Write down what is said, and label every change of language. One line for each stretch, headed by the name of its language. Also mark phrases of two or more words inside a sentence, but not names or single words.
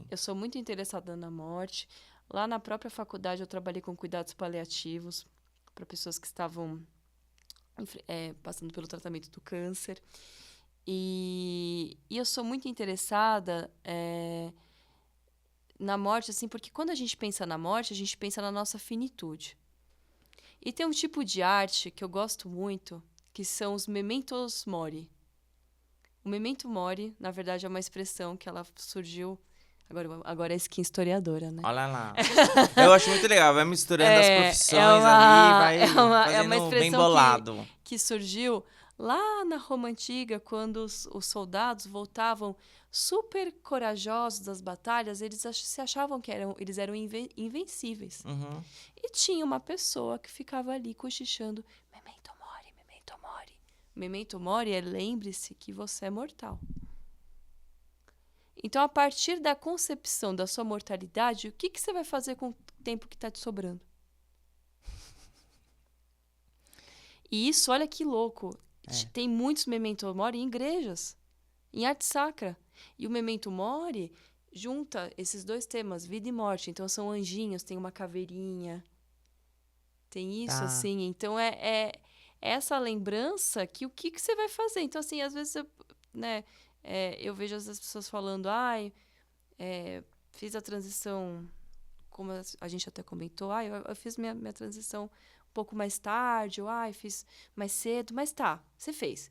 Portuguese: Eu sou muito interessada na morte. Lá na própria faculdade eu trabalhei com cuidados paliativos para pessoas que estavam passando pelo tratamento do câncer. E eu sou muito interessada na morte, assim, porque quando a gente pensa na morte, a gente pensa na nossa finitude. E tem um tipo de arte que eu gosto muito, que são os
Latin: mementos mori. O memento mori,
Portuguese: na verdade, é uma expressão que ela surgiu... Agora é skin historiadora, né? Olha lá. Eu acho muito legal. Vai misturando as profissões ali, vai fazendo bem bolado. Que surgiu lá na Roma Antiga, quando os soldados voltavam super corajosos das batalhas, eles se achavam que eles eram invencíveis. E tinha uma pessoa que ficava ali cochichando:
Latin: memento mori, memento mori. Memento mori
Portuguese: é lembre-se que você é mortal. Então, a partir da concepção da sua mortalidade, o que você vai fazer com o tempo que está te sobrando? E isso, olha que louco. Tem muitos
Latin: memento mori
Portuguese: em igrejas, em arte sacra. E o
Latin: memento mori
Portuguese: junta esses dois temas, vida e morte. Então, são anjinhos, tem uma caveirinha. Tem isso, assim. Então, é essa lembrança que o que você vai fazer. Então, assim, às vezes, eu vejo as pessoas falando, fiz a transição como a gente até comentou, eu fiz minha transição um pouco mais tarde, ou fiz mais cedo, mas tá, você fez.